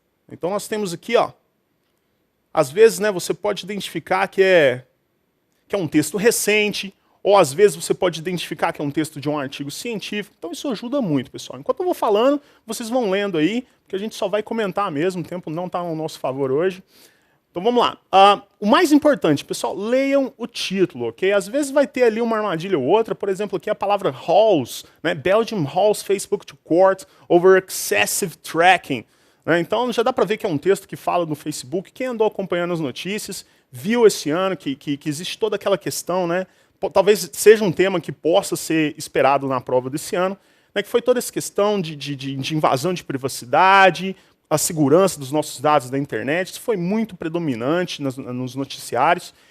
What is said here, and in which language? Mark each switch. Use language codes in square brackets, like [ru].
[pt] Então nós temos aqui, ó, às vezes, né, você pode identificar que é um texto recente, ou às vezes você pode identificar que é um texto de um artigo científico. Então isso ajuda muito, pessoal. Enquanto eu vou falando, vocês vão lendo aí, porque a gente só vai comentar mesmo, o tempo não está ao nosso favor hoje. Então vamos lá. O mais importante, pessoal, leiam o título, ok? Às vezes vai ter ali uma armadilha ou outra, por exemplo, aqui a palavra halls, né? [en] Belgium halls Facebook to court over excessive tracking. [pt] Né? Então já dá para ver que é um texto que fala no Facebook. Quem andou acompanhando as notícias, viu esse ano que existe toda aquela questão, né? Talvez seja um tema que possa ser esperado na prova desse ano, né? Que foi toda essa questão de invasão de privacidade, a segurança dos nossos dados da internet, isso foi muito predominante nos noticiários.